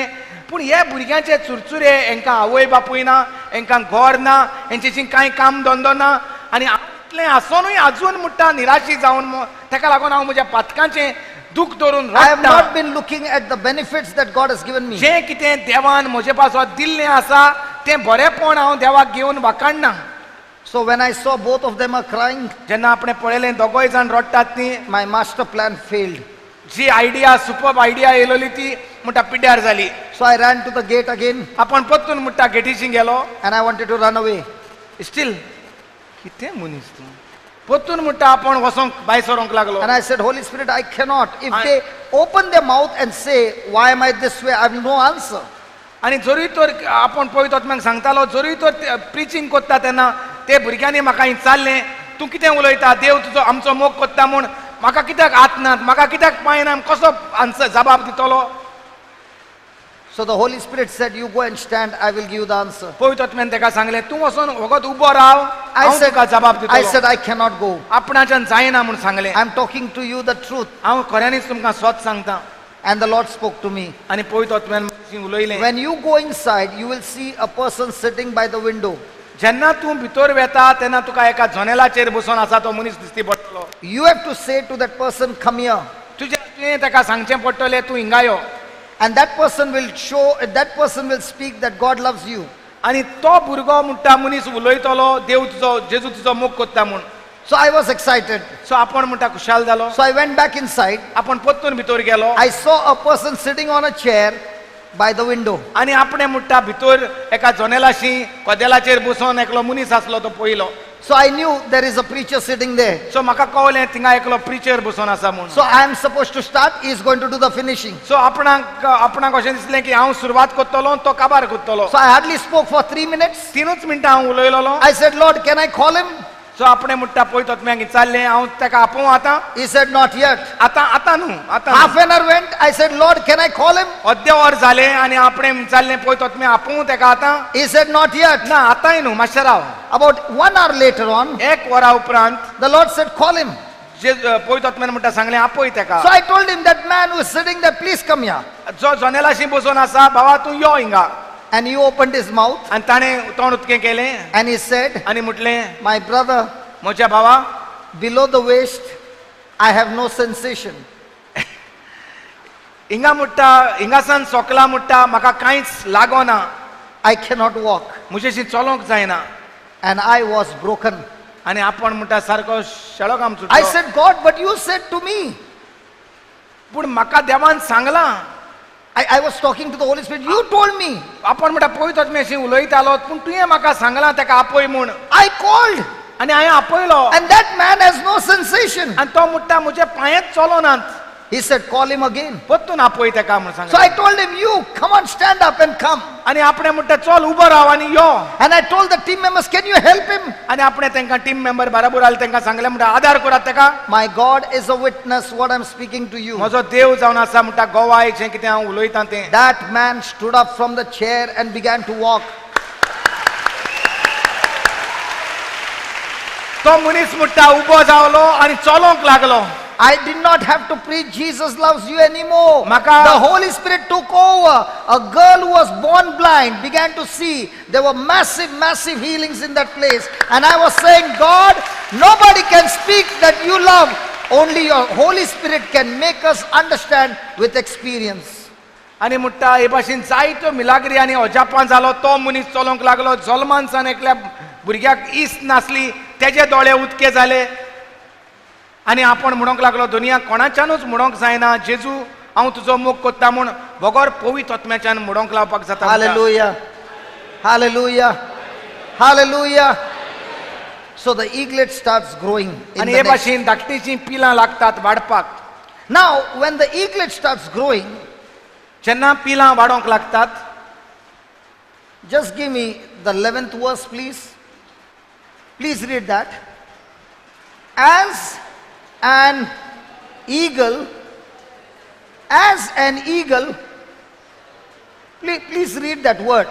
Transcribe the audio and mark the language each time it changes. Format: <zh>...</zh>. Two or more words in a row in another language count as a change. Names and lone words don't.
<kok>पूण हे भुरग्यांचे चुरचुरे, हेंकां आवय बापूय ना, हेंकां घर ना, हेंचेशी कांय काम धंदो ना. आनी इतलें आसोनूय आजून म्हणटा निराशी जावन, तेका लागून हांव म्हज्या पातकांचें दूख धरून</kok> <en>I have</en> <kok>रडटा.</kok> <en>not been looking at the benefits that God has given me.</en> <kok>जें कितें देवान म्हजे पासत दिल्लें आसा तें बरेंपण हांव देवाक घेवन वाकाणना.</kok> <en>So when I saw both of them are crying,</en> <kok>जेन्ना आपणें पळयलें दोगोय जाण रडटात ती,</kok> <en>my master plan failed.</en> <kok>जी आयडिया</kok> <en>super idea</en> <kok>येयलोली ती म्हणटा पिड्ड्यार जाली.</kok> <en>So I ran to the gate again</en> <kok>आपण परतून म्हणटा गेटीशी गेलो.</kok> <en>and I wanted to run away.</en> <kok>स्टील कितें मनीस तूं, परतून म्हणटा आपण वसोंक भायर सरोंक लागलो.</kok> <en>And I said, Holy Spirit, I cannot. If they open their mouth and say, why am I this way? I have no answer.</en> <kok>आनी जरूय तर आपण पळयत आत्म्यांक सांगतालो, जरूय तर प्रिचींग कोत्ता तेन्ना ते भुरग्यांनी म्हाका विचारलें, तूं कितें उलयता, देव तुजो आमचो मोग कोत्ता म्हूण म्हाका कित्याक हात नात, म्हाका कित्याक पांय ना, कसो आन्सर जबाब दितलो.</kok> <en>So the Holy Spirit said, you go and stand, I will give you the answer.</en> <kok>पळयत आत्म्यान तेका सांगलें, तूं वचोन वगत उबो राव, हांव तुका जबाब</kok> <en>I</en> <kok>दितलो.</kok> <en>said, I cannot go.</en> <kok>आपणाच्यान जायना म्हूण सांगलें.</kok> <en>I'm talking to you the truth.</en> <kok>हांव खऱ्यांनीच तुमकां स्वत सांगता.</kok> <en>And the Lord spoke to me.</en> <kok>आनी पळयत आत्म्यान म्हाका उलयलें.</kok> <en>When you go inside, you will see a person sitting by the window.</en> <kok>जेन्ना तूं भितर वेता तेन्ना तुका एका जनेलाचेर बसून आसा तो मनीस दिसती पडटलो.</kok> <en>You have to say to that person, come here.</en> <kok>तुजें ताका सांगचें पडटलें, तूं हिंगा यो.</kok> <en>And that person will speak that God loves you.</en> <kok>आनी तो भुरगो म्हणटा, मनीस उलयतलो, देव तुजो, जेजू तुजो मोग कोत्ता म्हूण.</kok> <en>So I was excited.</en> <kok>सो आपण म्हणटा खुशाल जालो.</kok> <en>So I went back inside.</en> <kok>आपण परतून भितर गेलो.</kok> <en>I saw a person sitting on a chair by the window.</en> <kok>आनी आपणें म्हणटा भितर एका जनेलाशी कदेलाचेर बसून एकलो मनीस आसलो तो पळयलो.</kok> <en>So I knew there is a preacher sitting there.</en> <kok>सो म्हाका कळलें थिंगा एकलो प्रिचर बसून आसा म्हूण.</kok> <en>So I am supposed to start. He is going to do the finishing.</en> <kok>सो आपणाक अशें दिसलें की हांव सुरवात करतलो, तो काबार करतलो.</kok> <en>So I hardly spoke for 3 minutes.</en> <kok>3 मिनटां हांव उलयलोलो.</kok> <en>I said, Lord, can I call him?</en> <kok>सो आपणें म्हणटा पळयत आत्म्यांक विचारलें, हांव ताका आपोवं आतां.</kok> <en>He said, not yet.</en> <kok>आतां न्हू, आतां</kok> <en>Half an hour went. I said, Lord, can I call him?</en> <kok>अर्दे वर जालें आनी आपणें विचारलें पळयत आत्म्या आपोवं ताका आतां.</kok> <en>He said, not yet.</en> <kok>ना आतांय न्हू, मातशें राव.</kok> <en>About 1 hour later on,</en> <kok>1 वरा उपरांत</kok> <en>the Lord said, call him.</en> <kok>जे पळयत आत्म्यान म्हणटा सांगलें आपय ताका.</kok> <en>So I told him, that man who is sitting there, please come here.</en> <kok>जो जनेलाशी बसून आसा, भावा तूं यो हिंगा.</kok> <en>And he opened his mouth</en> <kok>आनी ताणें तोंड उक्तें केलें</kok> <en>and he said,</en> <kok>आनी म्हटलें,</kok> <en>my brother,</en> <kok>म्हज्या भावा,</kok> <en>below the waist, I have no sensation.</en> <kok>हिंगा म्हणटा, हिंगासान सोकला म्हणटा म्हाका कांयच लागोना,</kok> <en>I cannot walk.</en> <kok>म्हजेशी चलोंक जायना.</kok> <en>And I was broken.</en> <kok>आनी आपण म्हणटा सारको शेळो काम</kok> <en>I</en> <kok>सुटलो.</kok> <en>said, God, but you said to me.</en> <kok>पूण म्हाका देवान सांगलां.</kok> <en>I was talking to the Holy Spirit. You told me.</en> <kok>आपण म्हणटा पळयत आत्म्या अशें उलयतालो, पूण तुवें म्हाका सांगलां ताका आपय म्हूण.</kok> <en>I called.</en> <kok>आनी हांवें आपयलो.</kok> <en>And that man has no sensation.</en> <kok>आनी तो म्हणटा म्हजे पांयच चलोनात.</kok> <en>He said, call him again.</en> <kok>परतून आपय तेका म्हण</kok> <en>So</en> <kok>सांगलें.</kok> <en>I told him, you come on, stand up and come.</en> <kok>आनी आपणे म्हणटा चल उबो राव आनी यो.</kok> <en>And I told the team members, can you help him?</en> <kok>आनी आपणे तांकां</kok> <en>team member</en> <kok>बराबर आले तांकां सांगलें म्हणटा आदार करात तेका.</kok> <en>My God is a witness what I'm speaking to you.</en> <kok>म्हजो देव जावन आसा म्हणटा गोवाय जें कितें हांव उलयतां तें.</kok> <en>That man stood up from the chair and began to walk.</en> <kok>तो मनीस म्हणटा उबो जावलो आनी चलोंक लागलो.</kok> <en>I did not have to preach Jesus loves you anymore.</en> <kok>Maka-</kok> <en>The Holy Spirit took over. A girl who was born blind began to see. There were massive healings in that place. And I was saying, God, nobody can speak that you love. Only your Holy Spirit can make us understand with experience.</en> <kok>आनी म्हणटा हे भाशेन जायत्यो मिलाग्री आनी अजापां जालो. तो मनीस चलोंक लागलो. जल्मानसान एकल्या भुरग्याक इस्त नासली, तेजे दोळे उदके जाले. आनी आपण म्हणोंक लागलो दुनिया कोणाच्यानूच म्हणोंक जायना जेजू हांव तुजो मोग कोत्ता म्हूण भगोर पवित्र आत्म्याच्यान म्हणोंक लावपाक जाता.</kok> <en>Hallelujah. Hallelujah. Hallelujah. So the eaglet starts growing in</en> <kok>आनी</kok> <en>the</en> <kok>हे</kok> <en>nest.</en> <kok>भाशेन धाकटीचीं पिलां लागतात वाडपाक.</kok> <en>Now, when the eaglet starts growing,</en> <kok>जेन्ना पिलां वाडोंक लागतात,</kok> <en>just give me the 11th verse, please. Please read that. As an eagle, please read that word.</en>